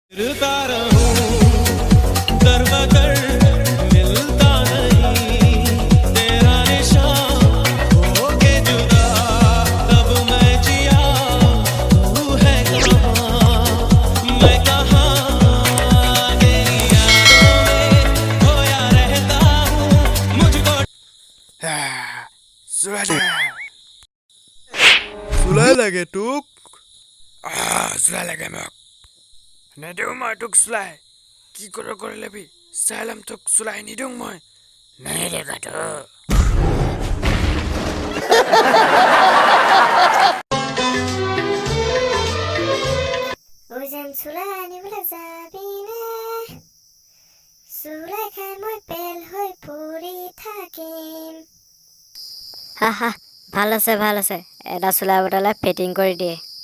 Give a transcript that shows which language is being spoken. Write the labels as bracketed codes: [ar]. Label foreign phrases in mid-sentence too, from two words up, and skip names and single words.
[hi] फिरता रहूं दर बदर मिलता नहीं तेरा निशान होके जुदा तब मैं जिया तू है कहाँ मैं कहाँ तेरी यादों में खोया रहता हूँ मुझको [as] চুলাই লাগে তোক চুলাই লাগে মোক নেদিওঁ মই তোক চুলাই কি কৰি ল'বি চাই ল'ম তোক চুলাই নিদিওঁ মই নেদেখাতো যেন চুলাই আনিবলৈ যাবিনে চুলাই খাই মই পেল হৈ পৰি থাকিম হা ভাল আছে এটা চুলাই বটলে ফিটিং কৰি দিয়ে